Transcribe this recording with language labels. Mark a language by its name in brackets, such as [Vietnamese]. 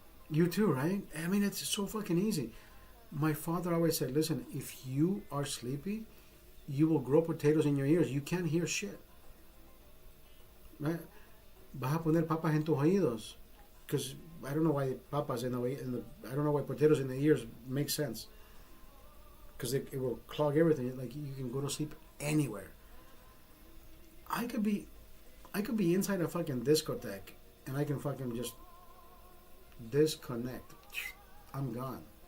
[English] You too, right? I mean, it's so fucking easy. My father always said, listen, if you are sleepy, you will grow potatoes in your ears. You can't hear shit. Right? [Spanish] Vas a poner papas en tus oídos. [English] Because I don't know why papas I don't know why potatoes in the ears make sense. Because it will clog everything. Like, you can go to sleep anywhere. I could be inside a fucking discotheque, and I can fucking just disconnect. I'm gone.